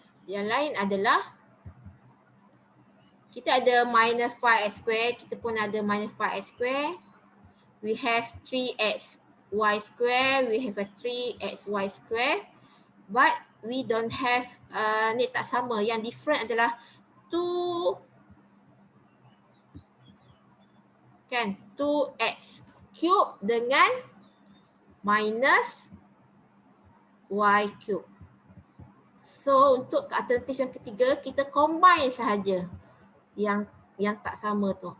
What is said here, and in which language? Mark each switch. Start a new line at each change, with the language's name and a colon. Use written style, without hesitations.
Malay: Yang lain adalah kita ada minus 5x square, kita pun ada minus 5x square.
English: We have 3xy square, we have a 3xy square. But we don't have,
Malay: ni tak sama. Yang different adalah 2 kan, 2x cube dengan minus y cube. So untuk alternatif yang ketiga, kita combine sahaja yang tak sama tu.